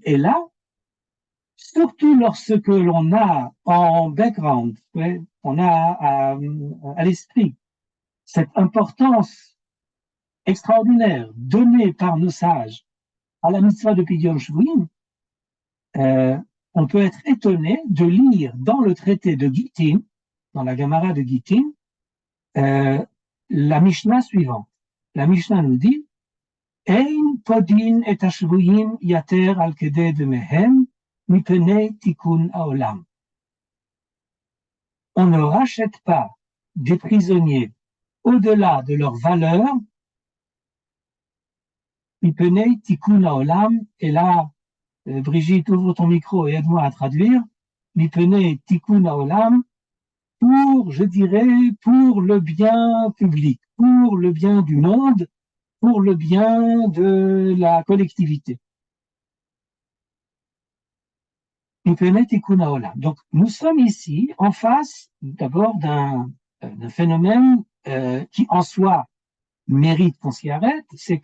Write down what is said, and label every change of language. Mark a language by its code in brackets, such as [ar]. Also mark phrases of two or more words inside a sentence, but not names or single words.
[fr] Et là, surtout lorsque l'on a en background, ouais, on a à l'esprit cette importance extraordinaire donnée par nos sages à la mitzvah de [he] פדיון שבויים, [fr] on peut être étonné de lire dans le traité de Gittin, dans la Gemara de Gittin, la Mishnah suivante. La Mishnah nous dit [he] אין פודין את השבויים יתר על כדי דמיהן מפני תיקון העולם. [fr] On ne rachète pas des prisonniers au-delà de leur valeur [he] מפני תיקון העולם. [fr] Et là, Brigitte, ouvre ton micro et aide-moi à traduire. [he] מפני תיקון העולם, [fr] pour, je dirais, pour le bien public, pour le bien du monde, pour le bien de la collectivité. Donc, nous sommes ici en face d'abord d'un phénomène qui en soi mérite qu'on s'y arrête, c'est